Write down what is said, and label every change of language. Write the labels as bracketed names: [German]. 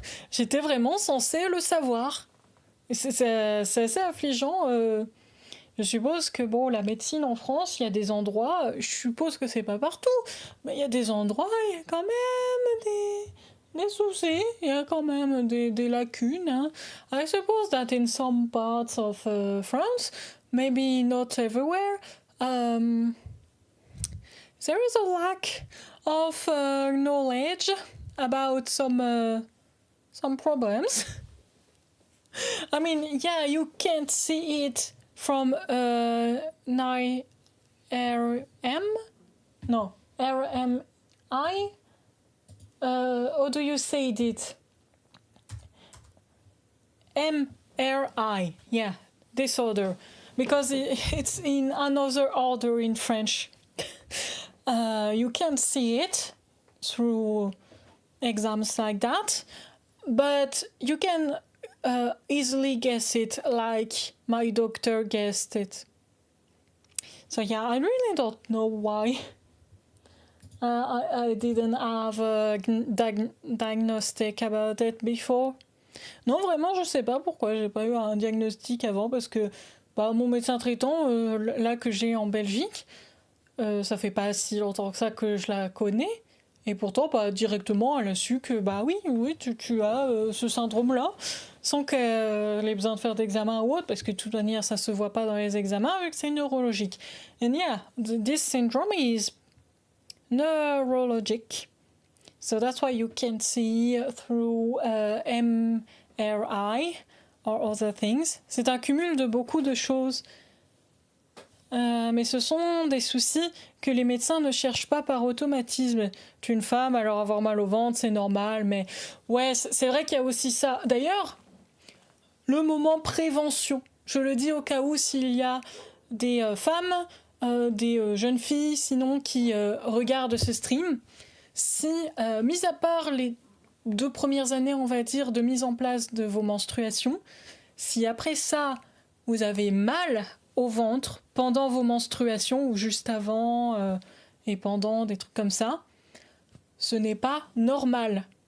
[French] J'étais vraiment censée le savoir. Et c'est assez affligeant. Je suppose que bon, la médecine en France, il y a des endroits, je suppose que c'est pas partout, mais il y a des endroits, il y a quand même des soucis, il y a quand même des lacunes. Hein. [English] I suppose that in some parts of France, maybe not everywhere, there is a lack of knowledge about some problems. I mean, yeah, you can't see it from 9 RM? No, RMI? How do you say it? MRI, yeah, disorder. Because it's in another order in French. You can't see it through exams like that, but you can easily guess it like my doctor guessed it. So yeah, I really don't know why I didn't have a diagnostic about it before. [French] Non, vraiment, je sais pas pourquoi j'ai pas eu un diagnostic avant, parce que mon médecin traitant, là que j'ai en Belgique, ça fait pas si longtemps que ça que je la connais, et pourtant directement elle a su que oui tu as ce syndrome là sans qu'elle ait besoin de faire d'examen ou autre, parce que de toute manière ça se voit pas dans les examens vu que c'est neurologique. [English] And yeah, this syndrome is neurologic, so that's why you can see through MRI or other things. [French] C'est un cumul de beaucoup de choses. Mais ce sont des soucis que les médecins ne cherchent pas par automatisme. Tu es une femme, alors avoir mal au ventre, c'est normal, mais ouais, c'est vrai qu'il y a aussi ça. D'ailleurs, le moment prévention, je le dis au cas où s'il y a des femmes, des jeunes filles, sinon qui regardent ce stream, si, mis à part les 2 premières années, on va dire, de mise en place de vos menstruations, si après ça, vous avez mal au ventre pendant vos menstruations ou juste avant et pendant, des trucs comme ça, ce n'est pas normal.